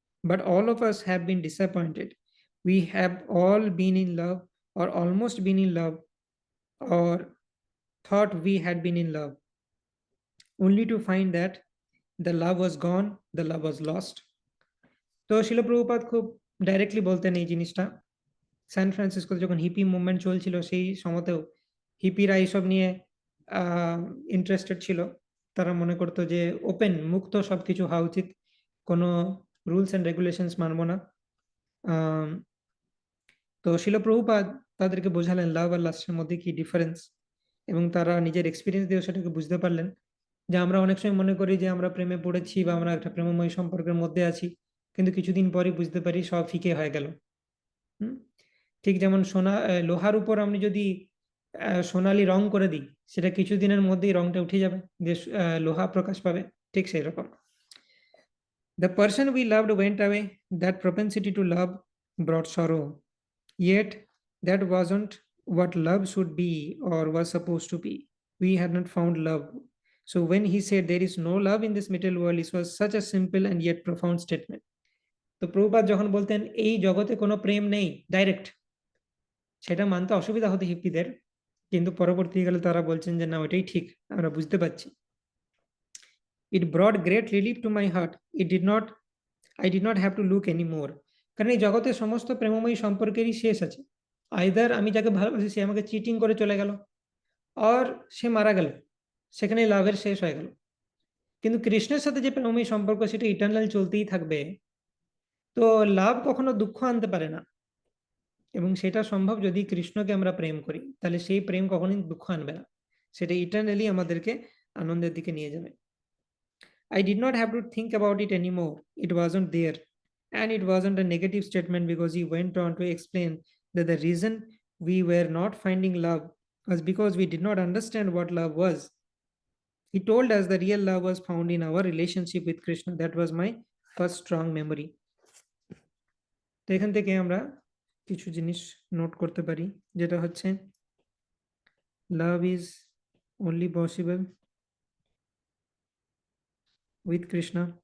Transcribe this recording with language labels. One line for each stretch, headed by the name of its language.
English: But all of us have been disappointed. We have all been in love or almost been in love or thought we had been in love, only to find that the love was gone, the love was lost.
Bangla: তো শিল প্রভুপাদ খুব directly বলতেন এই জিনিসটা। সান ফ্রান্সিসকোতে যখন hippie movement চলছিল সেই সময়তেও হিপিরা এইসব নিয়ে ইন্টারেস্টেড ছিল। তারা মনে করতো যে ওপেন মুক্ত সবকিছু হওয়া উচিত, কোনো
English: rules and regulations
Bangla: মানবো না। তো শিল প্রভুপাদ তাদেরকে বোঝালেন লাভ আর লাস্টের মধ্যে কি ডিফারেন্স, এবং তারা নিজের এক্সপিরিয়েন্স দিয়ে সেটাকে বুঝতে পারলেন যে আমরা অনেক সময় মনে করি যে আমরা প্রেমে পড়েছি বা আমরা একটা প্রেমময় সম্পর্কের মধ্যে আছি, কিন্তু কিছুদিন পরে বুঝতে পারি সব ফিকে হয়ে গেল। ঠিক যেমন লোহার উপর আমি যদি সোনালি রং করে দিই, সেটা কিছুদিনের মধ্যেই রংটা উঠে যাবে, যে লোহা প্রকাশ পাবে, ঠিক সেই রকম।
English: The person we loved went away. That propensity to love brought sorrow. Yet that wasn't what love should be or was supposed to be. We had not found love. So when he said there is no love in this material world, it was such a simple and yet profound statement.
Bangla: তো প্রভুপাদ যখন বলতেন এই জগতে কোনো প্রেম নেই direct, সেটা মানতে অসুবিধা হতো হিপ্পিদের, কিন্তু পরবর্তীকালে তারা বলছেন যে না, ওইটাই ঠিক, আমরা বুঝতে পারছি।
English: It brought great relief to my heart. I did not have to look anymore.
Bangla: কারণ এই জগতের সমস্ত প্রেমময়ী সম্পর্কেরই শেষ আছে। আইদার আমি যাকে ভালোবাসি সে আমাকে চিটিং করে চলে গেল, আর সে মারা গেল, সেখানে লাভের শেষ হয়ে গেল। কিন্তু কৃষ্ণের সাথে যে প্রেমময়ী সম্পর্ক সেটা ইটারনাল চলতেই থাকবে। তো লাভ কখনো দুঃখ আনতে পারে না, এবং সেটা সম্ভব যদি কৃষ্ণকে আমরা প্রেম করি, তাহলে সেই প্রেম কখনোই দুঃখ আনবে না, সেটা ইটারনালি আমাদেরকে আনন্দের দিকে নিয়ে যাবে।
English: I did not have to think about it anymore. It wasn't there. And it wasn't a negative statement, because he went on to explain that the reason we were not finding love was because we did not understand what love was. He told us the real love was found in our relationship with Krishna. That was my first strong memory.
Bangla: তো এখান থেকে আমরা কিছু জিনিস note করতে পারি, যেটা হচ্ছে
English: Love is only possible with Krishna.